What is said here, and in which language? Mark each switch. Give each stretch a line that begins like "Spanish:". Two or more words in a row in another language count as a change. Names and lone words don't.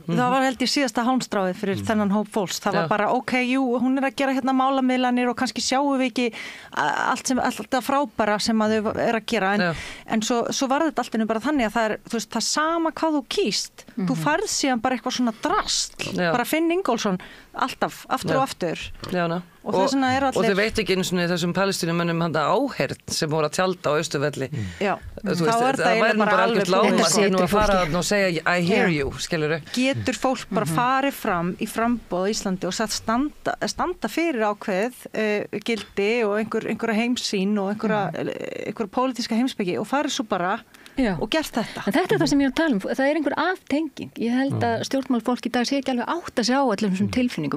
Icelandic: það var held ég síðasta hálmstráið fyrir þennan hóp fólks. Það var bara, hún er að gera hérna málamiðlanir og kannski sjáum við ekki allt frábæra sem að þau er að gera en svo var þetta alltaf bara þannig að það er, þú veist, það sama hvað þú kýst þú færð síðan bara eitthvað svona drasl bara Finn Ingólfsson alltaf, aftur og aftur. Já, og þau veit ekki eins og þessum palestínumönnum hann áheyrn sem voru að tjalda á Austurvelli. Já, það væri bara alveg lágmark að fara og segja
English: I hear you,
Icelandic: skilurðu. Getur fólk bara farið fram í framboð á Íslandi og standa fyrir ákveð gildi og einhverja heimsýn og einhverja pólitíska heimspeki og farið svo bara og gert þetta. En þetta er það sem ég er að tala um. Það er einhver aftenging. Ég held að stjórnmálfólk í dag sé ekki alveg átt að sjá allir þessum tilfinningum.